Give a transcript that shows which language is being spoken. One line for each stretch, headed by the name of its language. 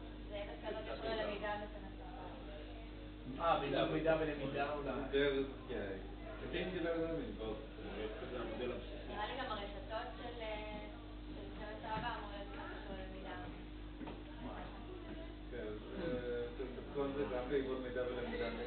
Hebrew: זה דווקא לא קשור ללמידה בסמסטר הבא. בעידוד מידע ולמידה אולי.
English: I think they're learning both.
Hebrew: נראה לי גם הרשתות של סמסטר הבא אמור להיות קשור ללמידה. כן, כל זה גם בעיבוד מידע ולמידה.